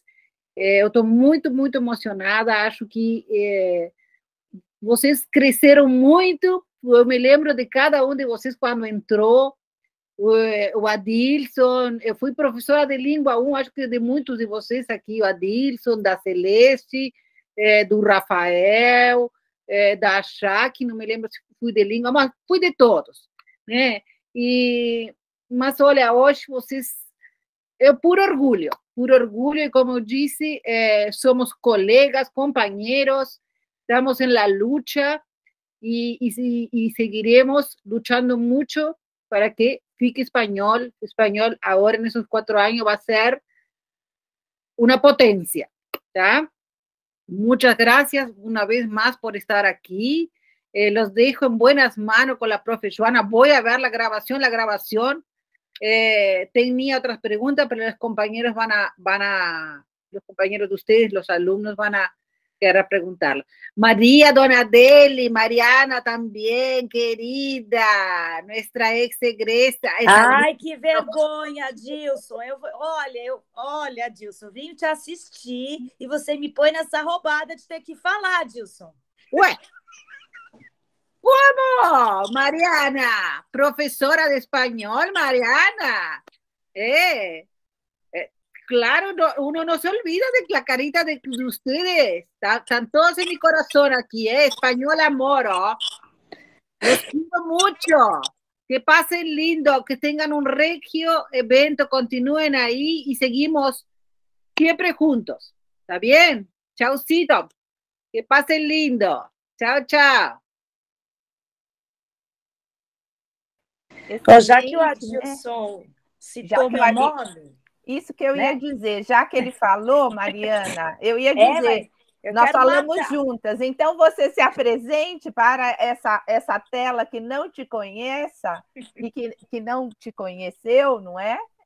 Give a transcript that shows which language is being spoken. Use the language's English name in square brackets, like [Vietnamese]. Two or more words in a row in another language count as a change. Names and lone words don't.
[Portuguese] Eu estou muito, muito emocionada, acho que vocês cresceram muito, eu me lembro de cada um de vocês quando entrou, o Adilson, eu fui professora de língua 1, acho que de muitos de vocês aqui, o Adilson, da Celeste, do Rafael, da Jaque, não me lembro se fui de língua, mas fui de todos, né? Mas olha, hoje vocês, por orgulho, e como eu disse, somos colegas, companheiros, [Spanish] estamos en la lucha y seguiremos luchando mucho para que fique español ahora en esos 4 años va a ser una potencia, ¿tá? Muchas gracias una vez más por estar aquí. Los dejo en buenas manos con la profe Joana. Voy a ver la grabación. Tenía otras preguntas, pero los compañeros los compañeros de ustedes, los alumnos van a querer preguntarlo. María Donadeli, Mariana también, querida, nuestra ex egresa. [Portuguese] Ai, que vergonha, Adilson. Olha, Adilson, vim te assistir e você me põe nessa roubada de ter que falar, Adilson. Ué, como? Mariana, professora de espanhol, Mariana. [Spanish] claro, uno no se olvida de la carita de ustedes. Están todos en mi corazón aquí, Español amor, ¿oh? Los quiero mucho. Que pasen lindo, que tengan un regio evento, continúen ahí y seguimos siempre juntos. ¿Está bien? Chaucito. Que pasen lindo. Chao, chao. [Portuguese] Já que o Adilson citou meu nome... Isso que eu ia dizer, já que ele falou, Mariana, eu ia dizer, nós falamos juntas, então você se apresente para essa tela que não te conheça e que não te conheceu, não é?